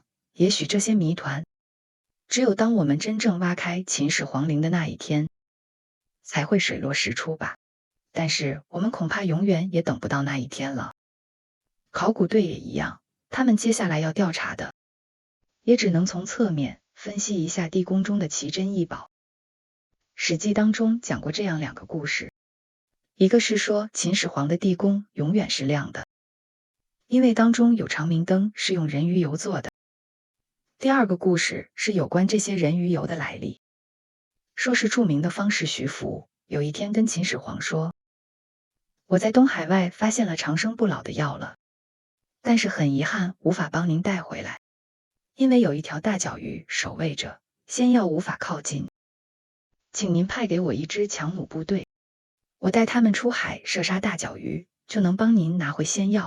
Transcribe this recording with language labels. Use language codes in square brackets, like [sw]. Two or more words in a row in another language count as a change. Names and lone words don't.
[zh] 也許這些謎團，只有當我們真正挖開秦始皇陵的那一天，才會水落石出吧。但是我們恐怕永遠也等不到那一天了。考古隊也一樣，他們接下來要調查的，也只能從側面分析一下地宮中的奇珍異寶。史記當中講過這樣2個故事，一個是說秦始皇的地宮永遠是亮的，因為當中有長明燈是用人魚油做的。第2個故事是有關這些人魚油的來歷，說是著名的方士徐福有一天跟秦始皇說，我在東海外發現了長生不老的藥了，但是很遺憾無法幫您帶回來，因為有一條大角魚守衛着，仙藥無法靠近，請您派給我一支強弩部隊，我帶他們出海射殺大角魚，就能幫您拿回仙藥。